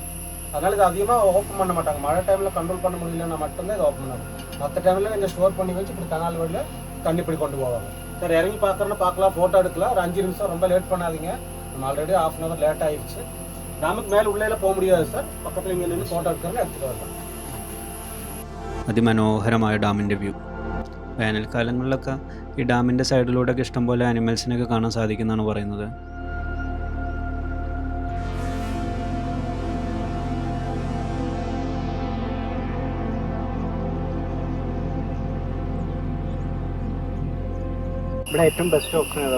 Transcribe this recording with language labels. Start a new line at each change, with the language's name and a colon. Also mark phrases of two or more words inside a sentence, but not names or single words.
Tamil: அதனால் இது அதிகமாக ஓப்பன் பண்ண மாட்டாங்க. மழை டைமில் கண்ட்ரோல் பண்ண முடியலன்னா மட்டும்தான் இதை ஓப்பன் பண்ணுவாங்க. மற்ற டைமில் இங்கே ஸ்டோர் பண்ணி வச்சு இப்படி கனால் வழியில் தண்ணி இப்படி கொண்டு போவாங்க. சார் இறங்கி பார்க்குறேன்னா பார்க்கலாம், ஃபோட்டோ எடுக்கலாம். ஒரு 5 நிமிஷம் ரொம்ப லேட் பண்ணாதீங்க. நம்ம ஆல்ரெடி ½ hour லேட் ஆகிடுச்சு. நமக்கு மேலே உள்ளே போக முடியாது சார்.
Malayalam: പക്കത്തിൽ ഇങ്ങനെ നിന്ന് ഫോട്ടോ എടുക്കുന്നത് എടുത്തിട്ട് വരണം. അതിമനോഹരമായ ഡാമിൻ്റെ വ്യൂ. വേനൽക്കാലങ്ങളിലൊക്കെ ഈ ഡാമിൻ്റെ സൈഡിലൂടെയൊക്കെ ഇഷ്ടംപോലെ ആനിമൽസിനൊക്കെ കാണാൻ സാധിക്കുന്നതാണ് പറയുന്നത്. ഇവിടെ ഏറ്റവും ബെസ്റ്റ് ഓപ്ഷൻ ഏതാ?